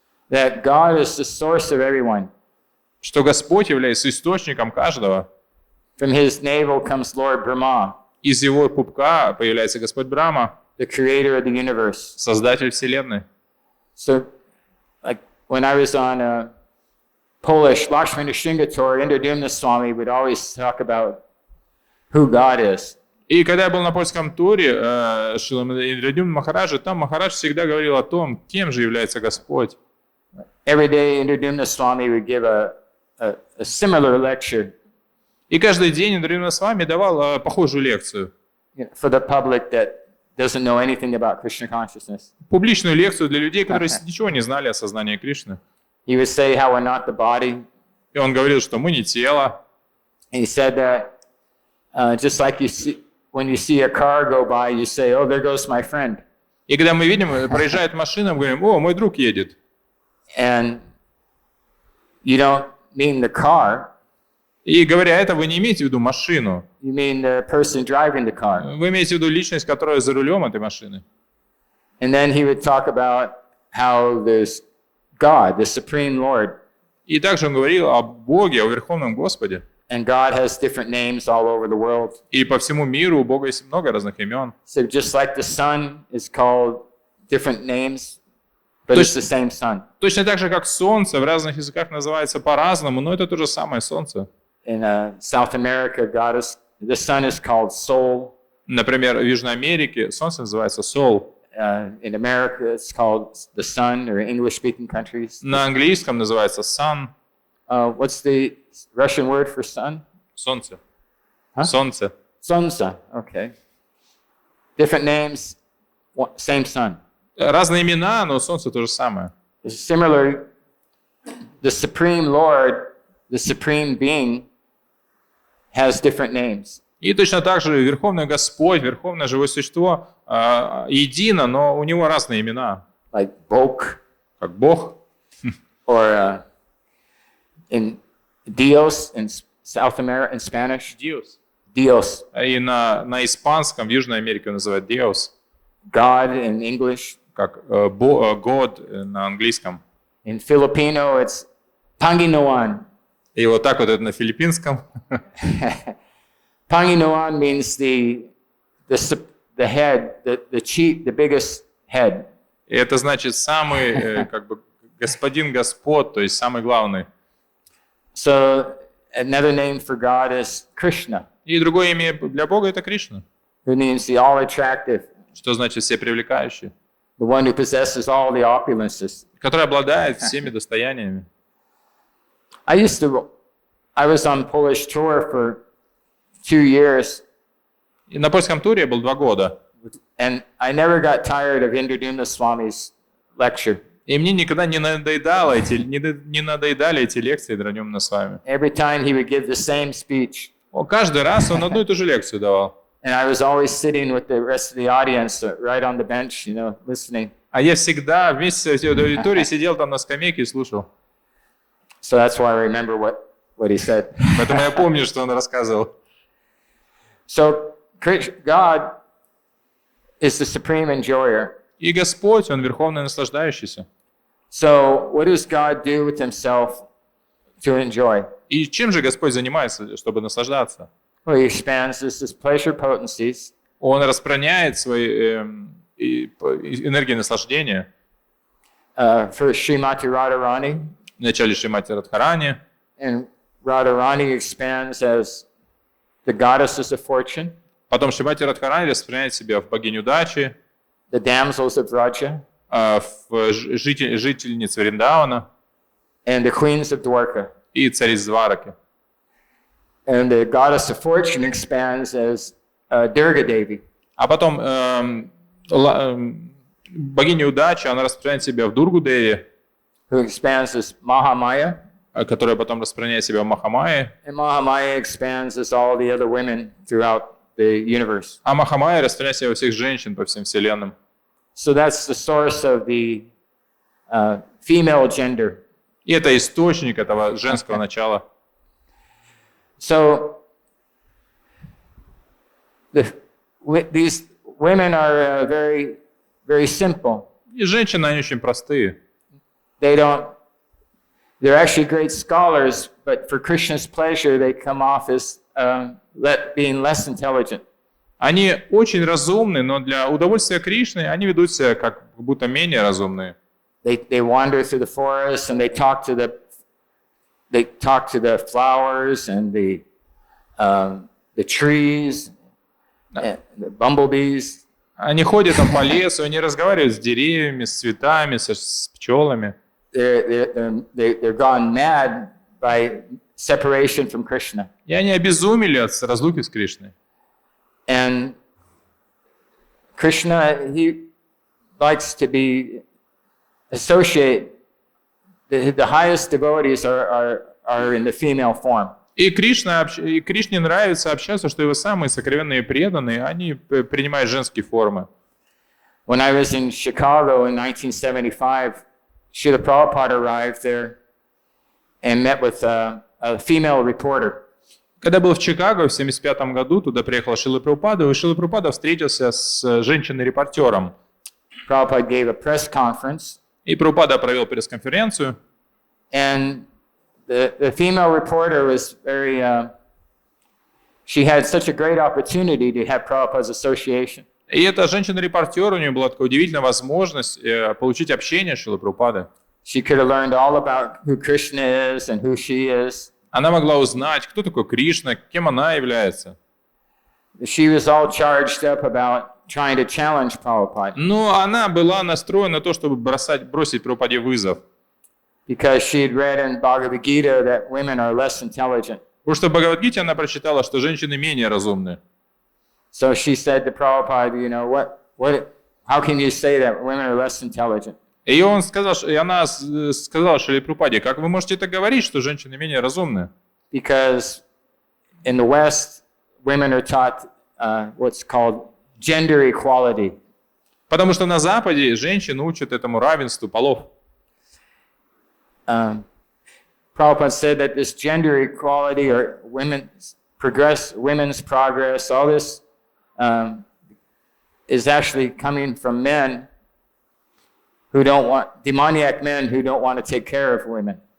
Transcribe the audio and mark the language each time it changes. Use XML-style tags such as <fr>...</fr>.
<en>That God is the source of everyone.</en> <ru>Что Господь является источником каждого.</ru> <en>From His navel comes Lord Brahma.</en> <ru>Из его пупка появляется Господь Брахма.</ru> <en>The creator of the universe.</en> <ru>Создатель Вселенной.</ru> <en>So, like when I was on Polish, Lakshmana Shringator, Indradumna Swami would always talk about who God is.</en> <ru>И когда я был на польском туре Индрадюмна Махараджа, там Махарадж всегда говорил о том, кем же является Господь.</ru> <en>Every day Indradumna Swami would give a similar lecture.</en> <ru>И каждый день Индрадюмна Свами давал похожую лекцию.</ru> <en>For the public that doesn't know anything about Krishna consciousness.</en> <ru>Публичную лекцию для людей, которые ничего не знали о сознании Кришны.</ru> <en>He would say how we're not the body.</en> <ru>И он говорил, что мы не тело.</ru> <en>And he said that just like you see, when you see a car go by, you say, "Oh, there goes my friend."</en> <ru>И когда мы видим, проезжает машина, мы говорим: "О, мой друг едет."</ru> <en>And you don't mean the car.</en> <ru>И говоря это, вы не имеете в виду машину.</ru> <en>You mean the person driving the car.</en> <ru>Вы имеете в виду личность, которая за рулем этой машины.</ru> <en>And then he would talk about how there's God, the Supreme Lord.</en> <ru>И также он говорил о Боге, о Верховном Господе.</ru> <en>And God has different names all over the world.</en> <ru>И по всему миру у Бога есть много разных имен.</ru> <en>So just like the sun is called different names, but it's the same sun.</en> <ru>Точно так же, как Солнце в разных языках называется по-разному, но это то же самое Солнце.</ru> <en>In South America, the sun is called Sol.</en> <ru>Например, в Южной Америке Солнце называется Sol.</ru> <en>In America, it's called the sun, or English-speaking countries.</en> <ru>На английском называется Sun.</ru> <en>What's the Russian word for sun?</en> <ru>Солнце.</ru> <en>Huh?</en> <ru>Солнце.</ru> <en>Солнце. Okay. Different names, same sun.</en> <ru>Разные имена, но Солнце то же самое.</ru> <en>Similarly, the Supreme Lord, the Supreme Being, has different names.</en> <ru>И точно так же Верховный Господь, Верховное Живое Существо едино, но у него разные имена.</ru> <en>Like Bog,</en> <ru>Как Бог.</ru> <en>or in Dios in South America, in Spanish.</en> <es>Dios. Dios.</es> <ru>И на испанском в Южной Америке называют Dios.</ru> <en>God in English.</en> <ru>Как God на английском.</ru> <en>In Filipino, it's Panginoon.</en> <ru>И вот так вот это на филиппинском.</ru> <en>Panginoon means the head, the chief, the biggest head.</en> <ru>И это значит самый, как бы, господин Господь, то есть самый главный.</ru> <en>So another name for God is Krishna,</en> <ru>И другое имя для Бога это Кришна,</ru> <en>who means the all-attractive,</en> <ru>что значит всепривлекающий,</ru> <en>the one who possesses all the opulences.</en> <ru>который обладает всеми достояниями.</ru> <en>I was on Polish tour for 2 years,</en> <ru>И на польском туре я был 2 года.</ru> <en>and I never got tired of Indradumna Swami's lecture.</en> <ru>И мне никогда не надоедали эти лекции Дранёмна с вами.</ru> <en>Every time he would give the same speech,</en> <ru>Каждый раз он одну и ту же лекцию давал.</ru> <en>and I was always sitting with the rest of the audience right on the bench, listening.</en> <ru>А я всегда вместе с аудиторией сидел там на скамейке и слушал.</ru> <en>So that's why I remember what he said.</en> <ru>Поэтому я помню, что он рассказывал.</ru> <en>So God is the supreme enjoyer.</en> <ru>И Господь, Он верховный наслаждающийся.</ru> <en>So what does God do with himself to enjoy?</en> <ru>И чем же Господь занимается, чтобы наслаждаться?</ru> <en>Well, he expands his pleasure potencies.</en> <ru>Он распространяет свои энергии наслаждения.</ru> <en>For Srimati Radharani,</en> <ru>Вначале Шримати Радхарани,</ru> <en>and Radharani expands as the goddesses of fortune,</en> <ru>потом Шримати Радхарани распространяет себя в богиню удачи,</ru> <en>the damsels of Vraja,</en> <ru>в жительниц Вриндавана</ru> <en>and the queens of Dwarka.</en> <ru>и цариц Двараки.</ru> <en>And the goddess of fortune expands as Durga Devi.</en> <ru>А потом богиня удачи, она распространяет себя в Дургу Деви,</ru> <en>Who expands as Mahamaya,</en> <ru>которая потом распространяет себя в Махамае,</ru> <en>and Mahamaya expands as all the other women throughout the universe.</en> <ru>а Махамая распространяет себя во всех женщин по всем вселенным.</ru> <en>So that's the source of the female gender.</en> <ru>И это источник этого женского начала.</ru> <en>So these women are very, very simple.</en> <ru>И женщины, они очень простые.</ru> <en>They're actually great scholars, but for Krishna's pleasure, they come off as being less intelligent.</en> <ru>Они очень разумны, но для удовольствия Кришны они ведут себя как будто менее разумные.</ru> <en>They wander through the forest and they talk to the flowers and the trees, and the bumblebees.</en> <ru>Они ходят там по лесу, они разговаривают с деревьями, с цветами, с пчелами.</ru> <en>They're gone mad by separation from Krishna.</en> <ru>И они обезумели от разлуки с Кришной.</ru> <en>And Krishna, he likes to be associate. The highest devotees are in the female form.</en> <ru>И Кришне нравится общаться, что его самые сокровенные преданные, они принимают женские формы.</ru> <en>When I was in Chicago in 1975, Srila Prabhupada arrived there and met with a female reporter.</en> <ru>Когда был в Чикаго в 1975 году, туда приехал Шрила Прабхупада, и Шрила Прабхупада встретился с женщиной-репортером.</ru> <en>Prabhupada gave a press conference.</en> <ru>И Прабхупада провел пресс-конференцию.</ru> <en>And the female reporter was very she had such a great opportunity to have Prabhupada's association.</en> <ru>И эта женщина-репортер, у нее была такая удивительная возможность получить общение с Шрилой Прабхупадой.</ru> <en>She could have learned all about who Krishna is and who she is.</en> <ru>Она могла узнать, кто такой Кришна, кем она является.</ru> <en>She was all charged up about trying to challenge Prabhupada.</en> <ru>Но она была настроена на то, чтобы бросить Прабхупаде вызов.</ru> <en>Because she had read in Bhagavad Gita that women are less intelligent.</en> <ru>Потому что в Бхагавад-гите она прочитала, что женщины менее разумны.</ru> <en>So she said to Prabhupada, you know, how can you say that women are less intelligent?</en> <ru>И она сказала Шриле Прабхупаде, как вы можете это говорить, что женщины менее разумны?</ru> <en>Because in the West, women are taught what's called gender equality.</en> <ru>Потому что на Западе женщин учат этому равенству полов.</ru> <en>Prabhupada said that this gender equality or women's progress, all this is actually coming from men who don't want, demoniac men who don't want to take care of women.</en>